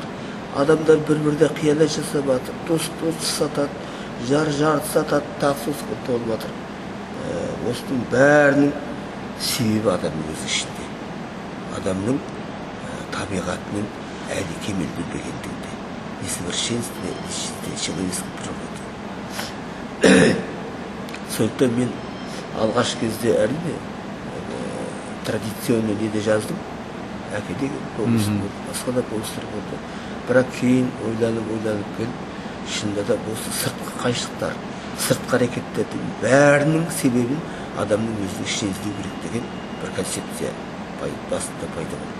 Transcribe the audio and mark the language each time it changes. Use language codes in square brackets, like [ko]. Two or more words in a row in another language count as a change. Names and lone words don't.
[kk] Адамдар бір-біріне қиянат жасап жатыр, дос сатады, жар сатады, тағы толып жатыр. Осының бәрінің себебі адамның өз ішінде. Адамның табиғатының әлі кемелденбегендігінде. [ru] Несовершенство человеческой природы. [kk] Сондықтан мен алғаш кезде әрине традиционный неде жаздым. Әке деген повестер болды, басқа да повестер болды. Бірақ кейін ойланып келіп, шынында да осы сыртқы қайшылықтар, сыртқы әрекеттердің бәрінің себебін адамның өзінің ішіне іздеу керек деген бір концепция басында пайда болды.